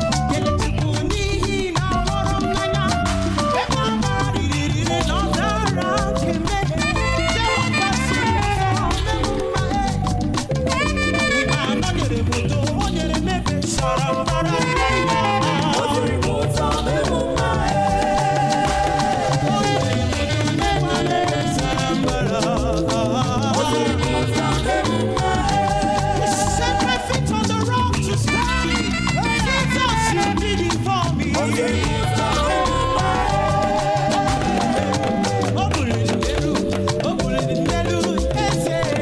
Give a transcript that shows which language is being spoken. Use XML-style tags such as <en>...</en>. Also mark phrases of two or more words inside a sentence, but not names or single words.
<ig>Kele Chukwu n'ihi na ọ hụrụ m n'anya. Ebe ọ riri na ọ dara nke mee, Jehova siri ụzọ mee m mma. Ị ma na o nyere m udo, o nyere m ebe sara mbara. O nyere m udo, o nyere m ebe sara mbara.</ig> <en>He set my feet on the rock to stay. Jesus, you did it for me.</en> <ig>O buliri m elu, o buliri m elu, eze.</ig>